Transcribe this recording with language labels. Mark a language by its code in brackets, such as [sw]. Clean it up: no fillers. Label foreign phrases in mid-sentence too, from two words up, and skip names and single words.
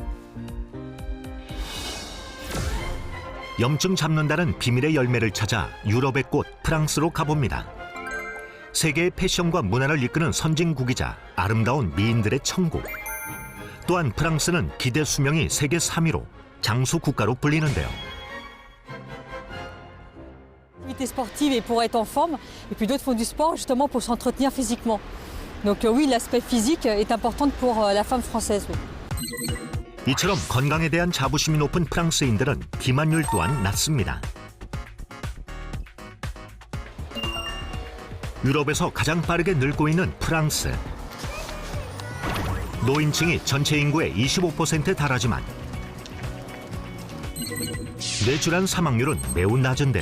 [ko] 염증 잡는다는 비밀의 열매를 찾아 유럽의 꽃 프랑스로 가봅니다. 세계의 패션과 문화를 이끄는 선진국이자 아름다운 미인들의 천국. 또한 프랑스는 기대 수명이 세계 3위로 장수 국가로 불리는데요. [fr] Activité sportive et pour être en forme, et puis d'autres font du sport justement pour s'entretenir physiquement. Donc oui, l'aspect physique est important pour la femme française. [ko] 이처럼 건강에 대한 자부심이 높은 프랑스인들은 비만율 또한 낮습니다. 유럽에서 가장 빠르게 늙고 있는 프랑스. 노인층이 전체 인구의 25%에 달하지만 뇌질환 사망률은 매우 낮은데요.